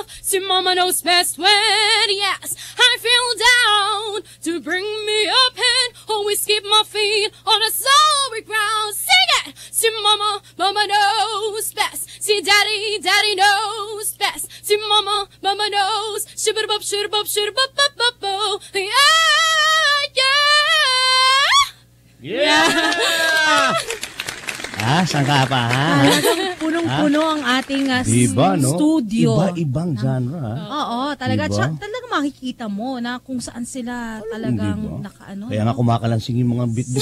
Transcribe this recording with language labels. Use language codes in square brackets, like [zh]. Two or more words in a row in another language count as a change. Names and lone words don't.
[en] See, Mama knows best when, yes, I feel down, to bring me up and always keep my feet on a solid ground. Sing it! See, Mama knows best. See, Daddy knows best. See, Mama knows. Shibba-da-bop, shibba-da-bop, shibba-da-bop, yeah! [tl] Saan ka pa, ha? Talagang punong-puno ang ating Diba, no? studio. Iba-ibang genre. Oo, talaga. Diba? Talagang makikita mo na kung saan sila talagang Diba? nakaano. Kaya nga kumakalansing yung mga bit-bit.